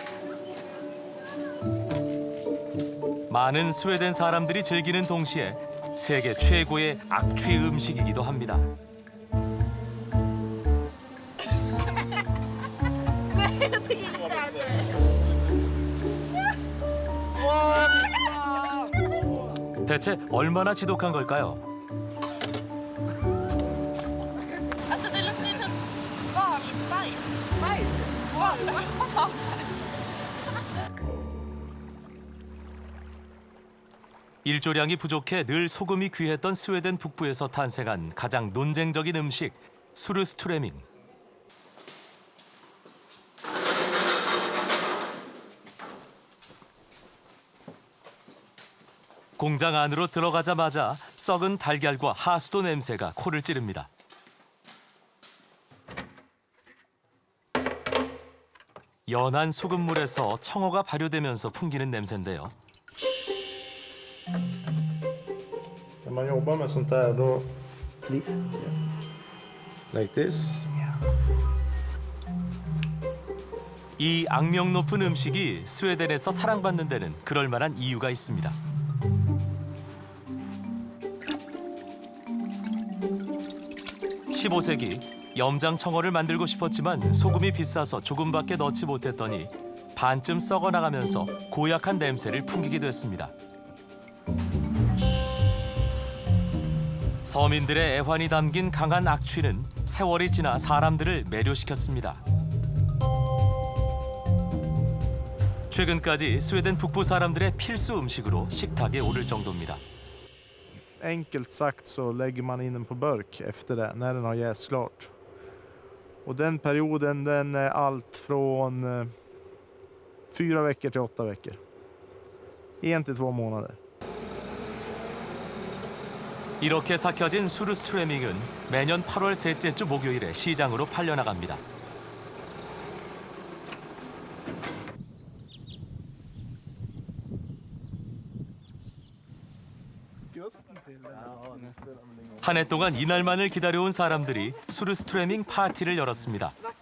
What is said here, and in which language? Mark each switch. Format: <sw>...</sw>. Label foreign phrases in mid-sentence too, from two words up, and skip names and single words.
<ko>많은 스웨덴 사람들이 즐기는 동시에 세계 최고의 악취 음식이기도 합니다. 대체 얼마나 지독한 걸까요?</ko> <sv>Alltså det luktar ju typ valbajs.</sv> <ko>일조량이 부족해 늘 소금이 귀했던 스웨덴 북부에서 탄생한 가장 논쟁적인 음식, 수르스트레밍. 공장 안으로 들어가자마자 썩은 달걀과 하수도 냄새가 코를 찌릅니다. 연한 소금물에서 청어가 발효되면서 풍기는 냄새인데요.</ko> <sv>När man jobbar med sånt där då...</sv> <en>Please. Like this.</en> <ko>이 악명 높은 음식이 스웨덴에서 사랑받는 데는 그럴 만한 이유가 있습니다. (15세기) 염장 청어를 만들고 싶었지만 소금이 비싸서 조금밖에 넣지 못했더니 반쯤 썩어나가면서 고약한 냄새를 풍기게 됐습니다. 서민들의 애환이 담긴 강한 악취는 세월이 지나 사람들을 매료시켰습니다. 최근까지 스웨덴 북부 사람들의 필수 음식으로 식탁에 오를 정도입니다.</ko> <sv>Enkelt sagt så lägger man in den på burk efter det, när den har jäst klart. Och den perioden den är allt från 4 veckor till 8 veckor. 1 till 2 månader.</sv> <ko>이렇게 삭혀진 수르스트레밍은 매년 8월 셋째 주 목요일에 시장으로 팔려나갑니다. 한 해 동안 이날만을 기다려온 사람들이 수르스트레밍 파티를 열었습니다.</ko>